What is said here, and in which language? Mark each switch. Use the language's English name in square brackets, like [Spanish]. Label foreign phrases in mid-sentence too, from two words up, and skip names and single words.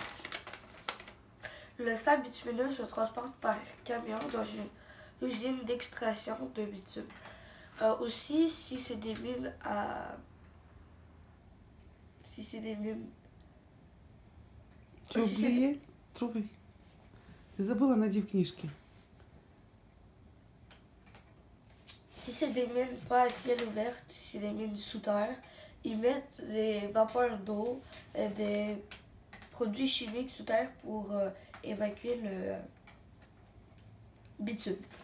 [French] Le sable bitumineux se transporte par camion dans une usine d'extraction de bitume. Aussi, si c'est des mines à... Si c'est des mines... Trouvé. [Russian] Ты забыла найти в книжке. [French] Si c'est des mines pas à ciel ouvert, si c'est des mines sous terre, ils mettent des vapeurs d'eau et des produits chimiques sous terre pour évacuer le bitume.